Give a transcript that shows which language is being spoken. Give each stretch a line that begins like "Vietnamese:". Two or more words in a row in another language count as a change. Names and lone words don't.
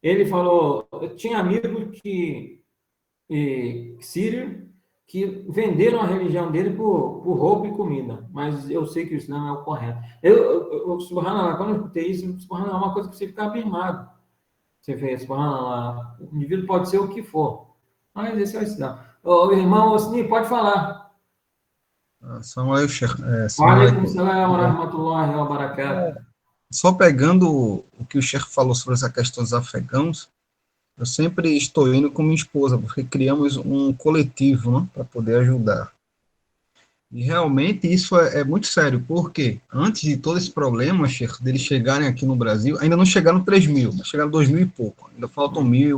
Portuguese: Ele falou, eu tinha amigos sírios que venderam a religião dele por roupa e comida, mas eu sei que o Islã é o correto. Subhanallah, quando eu escutei isso, Subhanallah é uma coisa que você fica abismado. Você vê, Subhanallah, o indivíduo pode ser o que for, mas esse é o Islã. O irmão Osni, pode falar. São aí, Sheikh.
Arabic: وعليكم السلام ورحمة الله وبركاته.
Portuguese: Só pegando o que o Sheikh falou sobre essa questão dos afegãos, eu sempre estou indo com minha esposa, porque criamos um coletivo, né, para poder ajudar. E realmente isso é muito sério, porque antes de todo esse problema, Sheikh, deles chegarem aqui no Brasil, ainda não chegaram 3 mil, mas chegaram 2 mil e pouco, ainda faltam 1.000.